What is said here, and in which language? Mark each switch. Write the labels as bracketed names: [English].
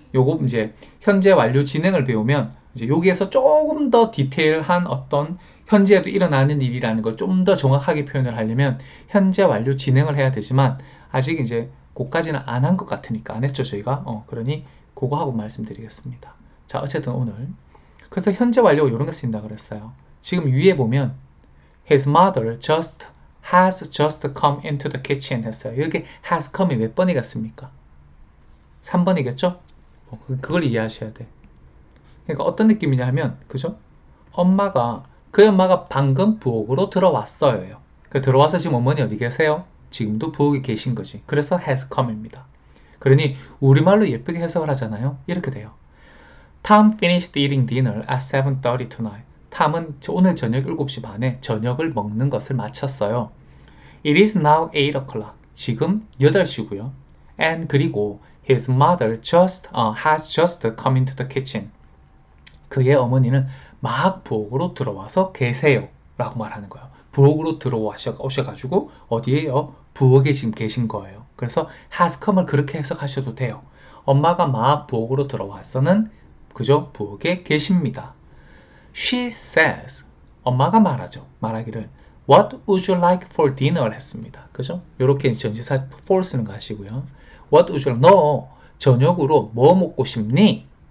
[Korean] 요거 이제 현재 완료 진행을 배우면 이제 여기에서 조금 더 디테일한 어떤 현재에도 일어나는 일이라는 걸 좀 더 정확하게 표현을 하려면 현재 완료 진행을 해야 되지만 아직 이제 그까지는 안 한 것 같으니까 안 했죠 저희가. 그러니 그거 하고 말씀드리겠습니다. 자, 어쨌든 오늘 그래서 현재 완료가 이런 거 쓰인다 그랬어요. 지금 위에 보면 [English] His mother has just come into the kitchen [Korean] 했어요. 여기 has come이 몇 번이겠습니까? 3번이겠죠? 그걸 이해하셔야 돼. 그러니까 어떤 느낌이냐 면 그죠? 그 엄마가 방금 부엌으로 들어왔어요. 들어와서 지금 어머니 어디 계세요? 지금도 부엌에 계신 거지. 그래서 has come입니다. 그러니 우리말로 예쁘게 해석을 하잖아요. 이렇게 돼요. [English] Tom finished eating dinner at 7:30 tonight. [Korean] 탐은 오늘 저녁 7시 반에 저녁을 먹는 것을 마쳤어요. [English] It is now 8 o'clock. [Korean] 지금 8시고요. [English] And [Korean] 그리고 [English] his mother has just come into the kitchen. [Korean] 그의 어머니는 막 부엌으로 들어와서 계세요. 라고 말하는 거예요. 부엌으로 들어오셔가지고 어디에요? 부엌에 지금 계신 거예요. 그래서 has come을 그렇게 해석하셔도 돼요. 엄마가 막 부엌으로 들어와서는 그죠? 부엌에 계십니다. [English] She says, [Korean] 엄마가 말하기를 [English] What would you like for dinner? [Korean] 했습니다. 그죠? 이렇게 전치사 for 쓰는 거 하시고요. [English] What would you like? [Korean] 너 저녁으로 뭐 먹고 싶니?